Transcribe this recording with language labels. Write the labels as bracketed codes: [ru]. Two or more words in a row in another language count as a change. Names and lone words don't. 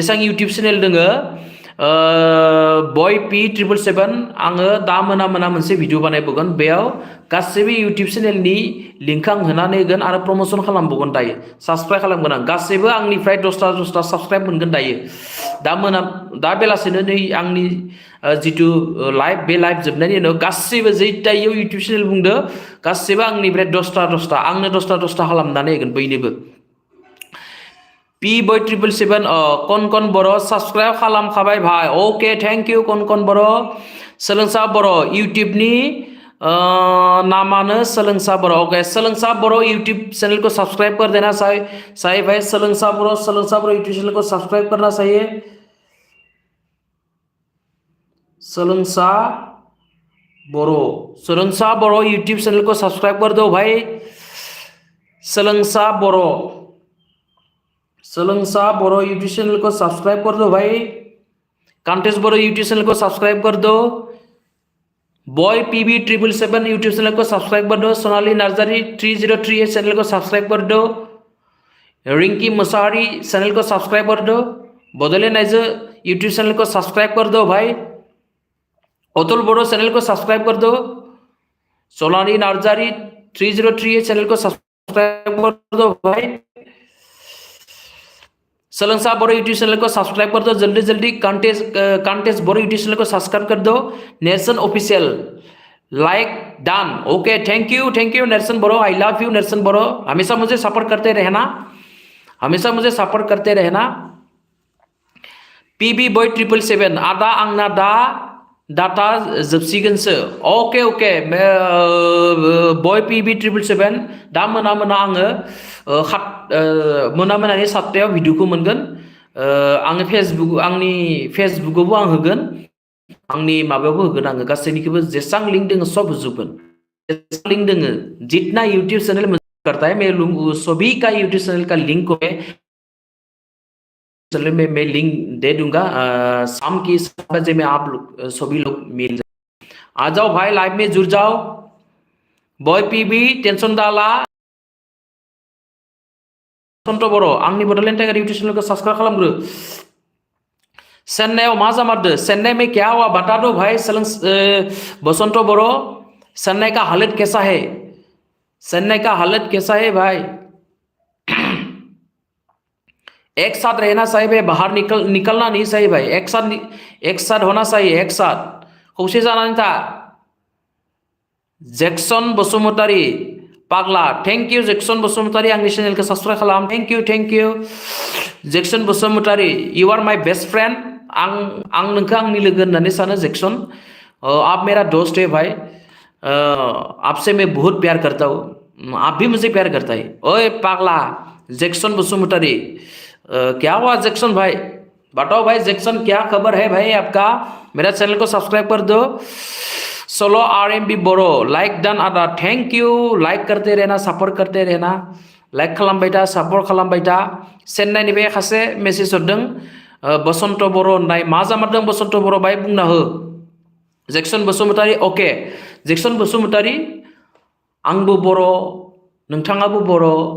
[brx] जेसेबां [en] YouTube channel [brx] दोङो बय P777 आङो दा मोना मोनसे भिडिअ बानायबोगोन बेयाव गासैबो इउटिउब चेनेलनि लिंक आं होनानै होगोन आरो प्रमोशन खालामबावगोन दायो साबस्क्राइब खालामगोन आं गासैबो आंनिफ्राय 10टा साबस्क्राइब मोनगोन दायो दा बेलासिनो नै आंनि जितु लाइभ बे लाइभ जोबनायनि उनाव गासैबो जैटायाव [en] YouTube channel [brx] बुंदो गासैबो आंनिफ्राय 10टा आंनो 10टा खालामनानै होगोन बयनोबो P777 कन बर' साबस्क्राइब खालामखाबाय भाई [en] okay thank you [brx] कन बर' सोलोंसा बर' इउटिउबनि नामानो सोलोंसा बर' ओके सोलोंसा बर' [hi] यूट्यूब चैनल को सब्सक्राइब कर देना साहिब भाई [brx] सोलोंसा बर' [hi] यूट्यूब चैनल को सब्सक्राइब करना चाहिए सोलोंसा बर' [en] YouTube channel [hi] को सब्सक्राइब कर दो भाई सोलोंसा बर' [en] YouTube channel [hi] को सब्सक्राइब कर दो भाई कांटेस बर' [en] YouTube channel [hi] को सब्सक्राइब कर दो बॉय PB777 [en] YouTube channel [hi] को सब्सक्राइब कर दो सोनाली नार्जारी 303 चैनल को सब्सक्राइब कर दो रिंकी मुसाहारी चैनल को सब्सक्राइब कर दो बदलेंड नाइजो [en] YouTube channel [hi] को सब्सक्राइब कर दो भाई अतुल बड़ो चैनल को सब्सक्राइब कर दो सोनाली नार्जारी 303 चैनल को सब्सक्राइब कर दो भाई सोलोंसा बर' [en] YouTube channel [hi] को सब्सक्राइब कर दो जल्दी कांटेस बर' [en] YouTube channel [hi] को सब्सक्राइब कर दो नेल्सन ऑफिशियल [en] like done okay thank you [hi] नेल्सन बर' [en] I love you [hi] नेल्सन बर' हमेशा मुझे सपोर्ट करते [brx] रहना PB बॉय 777 आदा आंना दा डाटा जोबसिगोनसो [en] okay boy [brx] PB777 दा मोना आङो मोनानि 7टायाव भिडिअखौ मोनगोन आङो आंनि फेसबुकआवबो आं होगोन आंनि माबायावबो होगोन आङो गासैनिखौबो जेसां लिंक दोङो सब होजोबगोन जेसां लिंक दोङो [hi] जितना यूट्यूब चैनल करता है मैं सभी का यूट्यूब चैनल का लिंक को मैं लिंक दे दूंगा शाम की 7 बजे में आप लोग सभी लोग मिल जाए आ जाओ भाई लाइव में जुड़ जाओ बॉय PB टेंशन डाला बसंत बर' आंनि बड'लेण्ड टाइगर [en] YouTube channel [hi] को सब्सक्राइब खालामग्रो चेन्नई [brx] मा जामारदो [hi] चेन्नई में क्या हुआ बता दो भाई बसंत बर' चेन्नई का हालत कैसा है भाई एक साथ रहना चाहिए भाई बाहर निकलना नहीं चाहिए भाई एक साथ होना चाहिए एक साथ [brx] खौसे जानानै था [hi] जैक्सन बसुमतारी पागला [en] thank you [hi] जैक्सन बसुमतारी आंनि चैनल को सब्सक्राइब खालाम [en] thank you [hi] जैक्सन बसुमतारी [en] you are my best friend [brx] आं नोंखौ आंनि लोगो होननानै सानो [hi] जैक्सन आप मेरा दोस्त है भाई आपसे मैं बहुत प्यार करता हूँ आप भी मुझे प्यार करता है ओए पागला जैक्सन बसुमतारी क्या हुआ जैक्सन भाई बताओ भाई जैक्सन क्या खबर है भाई आपका मेरा चैनल को सब्सक्राइब कर दो [brx] सोलो RMB बरो [en] like done [brx] आदा [en] thank you [hi] लाइक करते रहना सपोर्ट करते रहना [brx] लाइक खालामबाय था सपोर्ट खालामबाय था चेन्नाइनिफ्राय खासे मेसेज हरदों बसंत बर' होननाय मा जामारदों बसंत बर' बाय बुंना हो जैक्सन बसुमतारी ओके जैक्सन बसुमतारी आंबो बर' नोंथाङाबो बर'